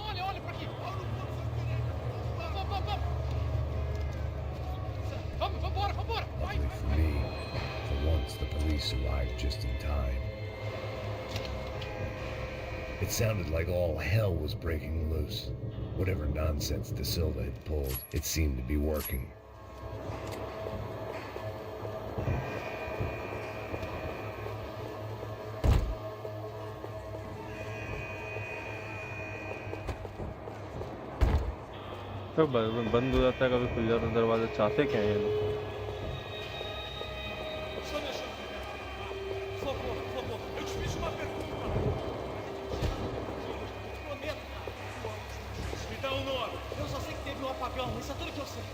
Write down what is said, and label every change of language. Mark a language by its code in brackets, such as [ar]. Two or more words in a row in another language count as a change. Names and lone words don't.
[en] Luckily for me, for once the police arrived just in time. It sounded like all hell was breaking loose. Whatever nonsense De Silva had pulled, it seemed to be working. [hi] तो बंद हो जाता है, कभी खुल जाता है दरवाजा। चाहते क्या है ये लोग? [pt] Por favor, eu te fiz uma pergunta. Prometo. Me dá um nome. Eu só sei que teve um apagão, isso é tudo que eu sei.